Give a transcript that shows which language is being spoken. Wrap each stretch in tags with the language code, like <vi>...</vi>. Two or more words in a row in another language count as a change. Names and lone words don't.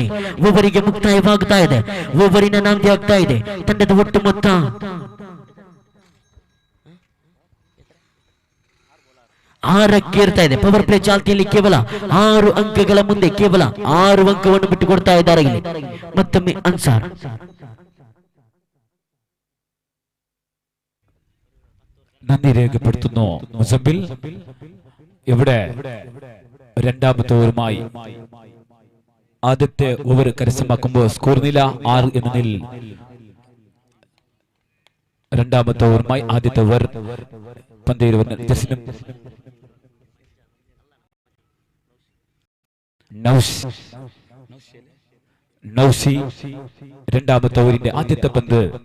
<kn>ಓವರಿಗೆ ಮುಕ್ತಾಯವಾಗ್ತಾ ಇದೆ. ಓವರಿನ ನಾಂದಿ ಆಗ್ತಾ ಇದೆ. ತಂಡದ ಒಟ್ಟು ಮೊತ್ತ 6ಕ್ಕೆ ಏರ್ತಾ ಇದೆ.</kn> <en>power play</en> <kn>ಚಾಲ್ತಿಯಲ್ಲಿ ಕೇವಲ 6 ಅಂಕಗಳ ಮುಂದೆ ಕೇವಲ 6 ಅಂಕವನ್ನು ಬಿಟ್ಟುಕೊಡ್ತಾ ಇದ್ದಾರೆ. ಇಲ್ಲಿ ಮತ್ತೊಮ್ಮೆ ಅನ್ಸಾರ್.</kn> <ml>നന്ദി രേഖപ്പെടുത്തുന്നു മുസമ്മിൽ. ഇവിടെ രണ്ടാമത്തെ ഓവറുമായി ആദ്യത്തെ ഓവർ കരസ്ഥമാക്കുമ്പോൾ സ്കോർ നില 6 എന്ന നിലയിൽ രണ്ടാമത്തെ ഓവറുമായി ആദ്യത്തെ ഓവർ പന്തേരുവൻ ജസ്നും നൗസി രണ്ടാമത്തെ ഓവറിന്റെ ആദ്യത്തെ പന്ത്</ml>